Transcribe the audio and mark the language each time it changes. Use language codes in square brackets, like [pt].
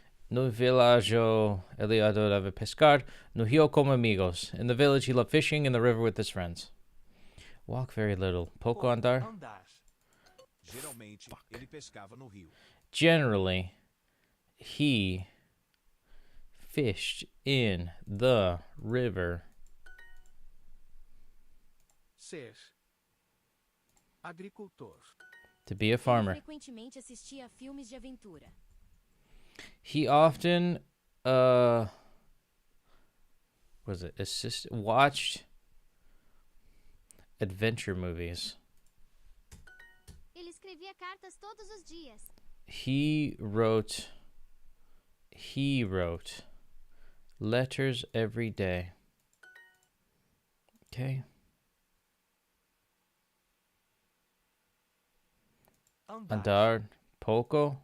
[pt] No villaggio, ele adorava pescar. No rio como amigos. [en] In the village, he loved fishing. In the river with his friends. Walk very little. [pt] Pouco andar. Geralmente, ele pescava no rio. [en] Generally, he fished in the river. [pt] Ser. Agricultor. [en] To be a [pt] Ele [en] farmer. [pt] frequentemente assistia a filmes de aventura. [en] He often watched adventure movies. [pt] Ele escrevia cartas todos os dias. [en] He wrote letters every day. Okay. [pt] Andar pouco?